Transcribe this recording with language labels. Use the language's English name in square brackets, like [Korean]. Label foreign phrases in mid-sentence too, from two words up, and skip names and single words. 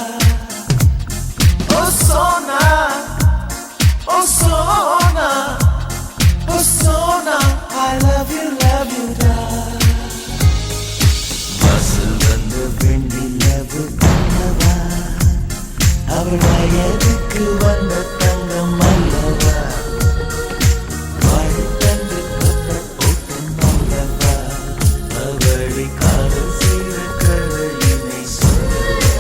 [English] Oh Sona, oh Sona, oh Sona, I love you, da. [Tamil] பஸ்ஸில் வந்த வெண்ணிலவு கண்ணவா, அவள் வயதுக்கு வந்த தங்கம் அல்லவா, வாழ்த்தந்து கொண்ட ஓட்டம் அல்லவா, அவளை காதல் செய்த கதையினை சொல்லவா.